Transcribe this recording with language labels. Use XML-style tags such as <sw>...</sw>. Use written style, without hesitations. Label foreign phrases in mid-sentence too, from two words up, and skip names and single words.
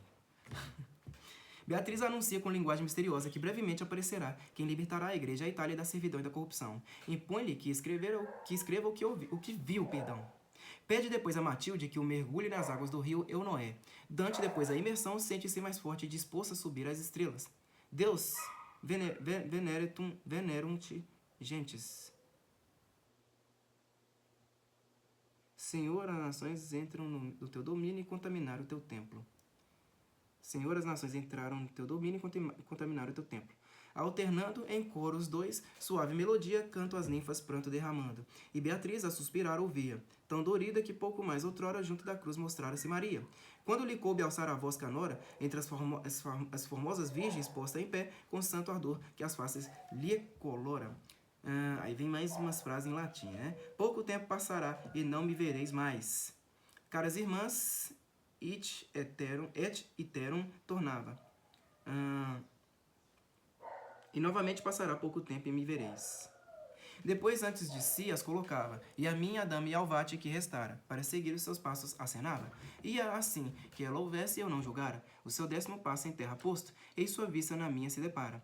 <pt>Beatriz anuncia com linguagem misteriosa que brevemente aparecerá quem libertará a igreja e a Itália da servidão e da corrupção. Impõe-lhe que escreva o que viu. Pede depois a Matilde que o mergulhe nas águas do rio Eunoé. Dante, depois da imersão, sente-se mais forte e disposto a subir às estrelas.</pt> <la>Deus, venerunt gentes.</la> <pt>Senhor, as nações entram no teu domínio e contaminaram o teu templo. Senhor, as nações entraram no teu domínio e contaminaram o teu templo. Alternando em coros 2, suave melodia, canto as ninfas pranto derramando. E Beatriz a suspirar ouvia, tão dorida que pouco mais outrora junto da cruz mostrara-se Maria. Quando lhe coube alçar a voz canora, entre as formosas virgens posta em pé, com santo ardor que as faces lhe colora. Aí vem mais umas frases em latim, né? Pouco tempo passará e não me vereis mais. Caras irmãs,</pt> <la>et iterum</la> <pt>tornava. E novamente passará pouco tempo e me vereis. Depois, antes de si, as colocava, e a minha dama e Alvate que restara, para seguir os seus passos acenava. Ia assim, que ela houvesse e eu não julgara, o seu 10º passo em terra posto, eis sua vista na minha se depara.</pt>